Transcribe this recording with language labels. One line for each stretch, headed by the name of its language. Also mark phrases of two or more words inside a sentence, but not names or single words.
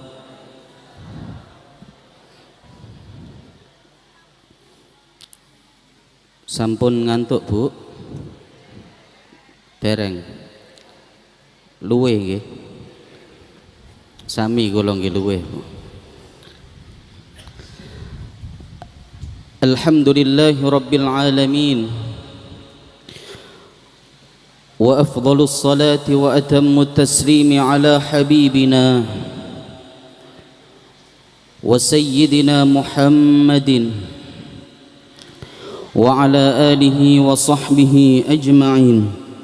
Javanese: Sampun ngantuk, Bu? Dereng. Luwe nggih. Sami kula nggih luwe, Bu.
Arabic: الحمد لله رب العالمين، و أفضل الصلاة و أتم التسليم على حبيبنا و سيدنا محمد و على آله و صحبه أجمعين.